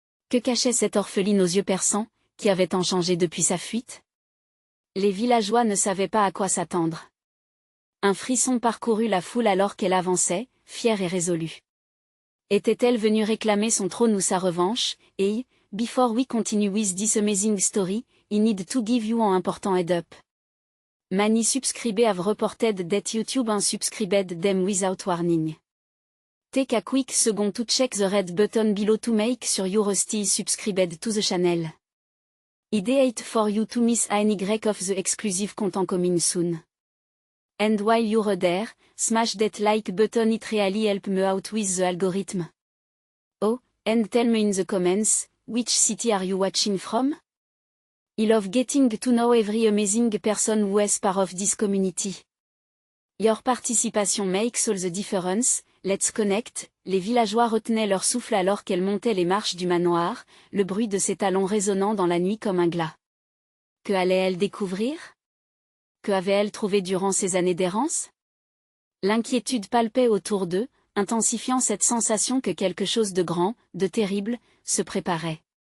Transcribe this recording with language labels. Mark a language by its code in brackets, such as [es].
[fr] Que cachait cette orpheline aux yeux perçants, qui avait tant changé depuis sa fuite? Les villageois ne savaient pas à quoi s'attendre. Un frisson parcourut la foule alors qu'elle avançait, fière et résolue. Était-elle venue réclamer son trône ou sa revanche? [en] Et, before we continue with this amazing story, I need to give you an important head up. Many subscribers have reported that YouTube unsubscribed them without warning. Take a quick second to check the red button below to make sure you're still subscribed to the channel. Ideate for you to miss any of the exclusive content coming soon. And while you're there, smash that like button, it really help me out with the algorithm. Oh, and tell me in the comments, which city are you watching from? I love getting to know every amazing person who is part of this community. Your participation makes all the difference, let's connect. [fr] Les villageois retenaient leur souffle alors qu'elle montait les marches du manoir, le bruit de ses talons résonnant dans la nuit comme un glas. Que allait-elle découvrir? Que avait-elle trouvé durant ces années d'errance? L'inquiétude palpait autour d'eux, intensifiant cette sensation que quelque chose de grand, de terrible, se préparait.